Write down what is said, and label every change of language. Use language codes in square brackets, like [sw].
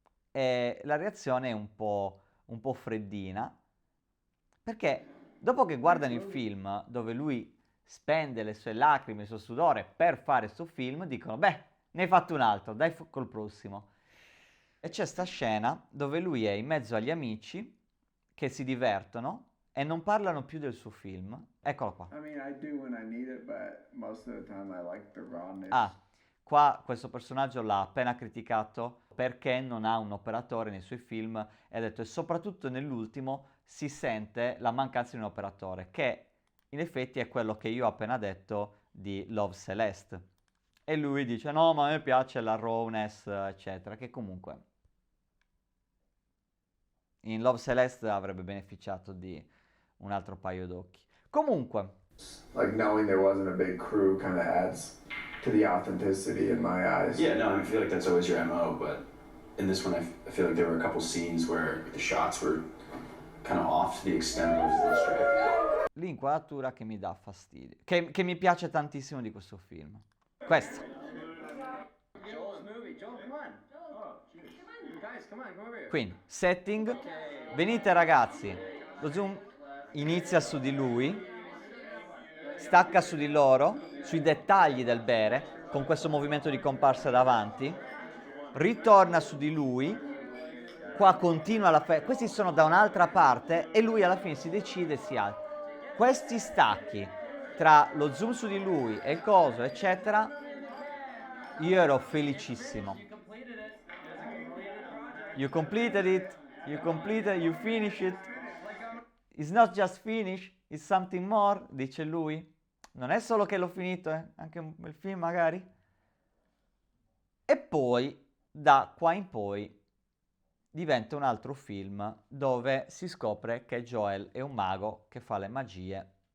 [it] e la reazione è un po' freddina, perché dopo che guardano il film dove lui spende le sue lacrime, il suo sudore per fare questo film, dicono beh, ne hai fatto un altro, dai col prossimo. E c'è sta scena dove lui è in mezzo agli amici che si divertono e non parlano più del suo film. Eccolo qua. [en] I mean, I do when I need it, but most of the time I like the rawness. [it] Ah, qua questo personaggio l'ha appena criticato perché non ha un operatore nei suoi film e ha detto, e soprattutto nell'ultimo si sente la mancanza di un operatore, che in effetti è quello che io ho appena detto di Love Celeste. E lui dice, no, ma a me piace la rawness, eccetera, che comunque in Love Celeste avrebbe beneficiato di un altro paio d'occhi. Comunque, [en] Like knowing there wasn't a big crew kind of adds to the authenticity in my eyes. Yeah, no, I feel like that's always your MO, but in this one I feel like there were a couple scenes where the shots were kind of off to the extent where it was a little distracting. [it] l'inquadratura che mi dà fastidio, che mi piace tantissimo di questo film. Questa. [en] Joel's movie. Joel, come on. Guys, come over here. [it] Quindi, setting, venite ragazzi, lo zoom inizia su di lui, stacca su di loro, sui dettagli del bere, con questo movimento di comparsa davanti, ritorna su di lui, qua continua questi sono da un'altra parte e lui alla fine si decide e si alza. Questi stacchi tra lo zoom su di lui e il coso, eccetera, io ero felicissimo. [en] You completed it, you finished it. It's not just finish, it's something more, [it] dice lui. Non è solo che l'ho finito, anche un bel film magari. E poi, da qua in poi, diventa un altro film dove si scopre che Joel è un mago che fa le magie.